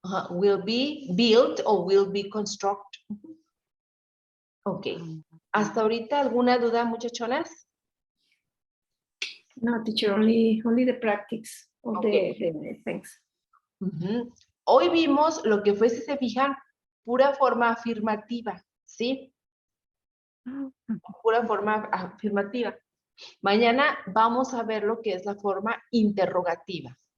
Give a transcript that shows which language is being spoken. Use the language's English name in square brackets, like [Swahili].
[English] Will be built or will be constructed. Ok. [Spanish] ¿Hasta ahorita alguna duda, muchachonas? [English] No, teacher, only the practice of Okay. the things. [Spanish] Hoy vimos lo que fue, si se fijan, pura forma afirmativa, ¿sí? Pura forma afirmativa. Mañana vamos a ver lo que es la forma interrogativa.